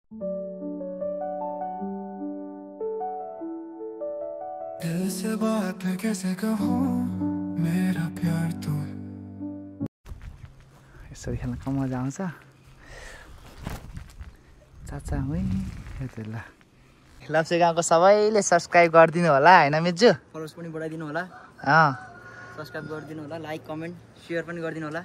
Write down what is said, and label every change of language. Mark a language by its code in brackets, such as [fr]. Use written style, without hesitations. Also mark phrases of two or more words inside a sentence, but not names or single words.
[hi] दिल से बात कैसे कहूँ मेरा प्यार तू [ne] यसरी खेल्न कम मजा आउँछ चाचा है ल लप्से गाउँको सबैले सब्सक्राइब गरिदिनु होला हैन मिजु फलोवर्स पनि बढाइदिनु होला सब्सक्राइब गरिदिनु होला [en] like comment share [ne] पनि गरिदिनु होला